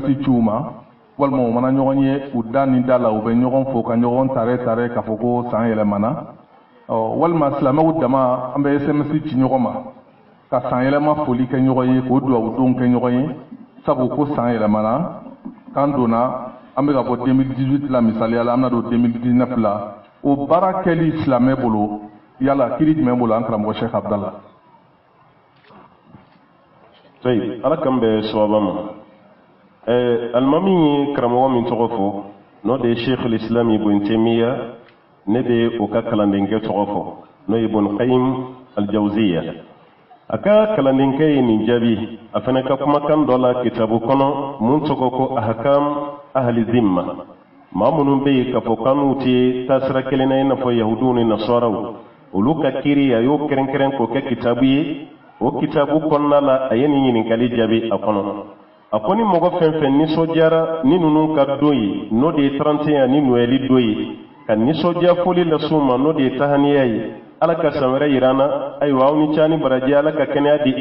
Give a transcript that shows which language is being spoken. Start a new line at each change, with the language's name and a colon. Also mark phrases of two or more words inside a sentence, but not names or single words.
Bambara: ci u ma walima u mana ɲɔgɔn ye u da ni da la u bɛ ɲɔgɔn fo ka ɲɔgɔn tare k'a fɔ ko san yɛlɛmana walima silamɛw dama an bɛ SMS ci ɲɔgɔn ma ka san yɛlɛma foli kɛ ɲɔgɔn ye k'o duwawudonw kɛ ɲɔgɔn ye sabu ko san yɛlɛmana k'an donna an bɛ ka bɔ 2018 la misaliya la an bɛna don 2019 la o baara kɛli silamɛ bolo yala kiri jumɛn bolo an karamɔgɔ Sheikh Abdallah. Tayi ala kan bɛ sababa ma alimami ye karamɔgɔ min tɔgɔ fɔ n'o de ye Sheikh al-Islam Ibn Taymiya ne bɛ o ka kalandenkɛ tɔgɔ fɔ n'o ye Ibn Qayyim al-Jawziyya a ka kalandenkɛ ye nin jaabi a fana ka kumakan dɔ la kitabu kɔnɔ mun tɔgɔ ko
Arabic: أحكام أهل الذمة
Bambara: maa minnu bɛ yen k'a fɔ k'an'u tɛ taasira kelen na i n'a fɔ yahudiw ni nasaraw olu ka kiiri a y'o kɛrɛnkɛrɛn k'o kɛ kitabu ye o kitabu kɔnɔna la a ye nin ɲininkali jaabi a kɔnɔ a ko ni mɔgɔ fɛn fɛn nisɔndiyara ni ninnu ka don ye n'o de ye 31 ni noɛli don ye ka nisɔndiya foli las'u ma n'o de ye tahaniya ye ala ka san wɛrɛ yira an na ayiwa aw ni ca ni baraji ala ka kɛnɛya di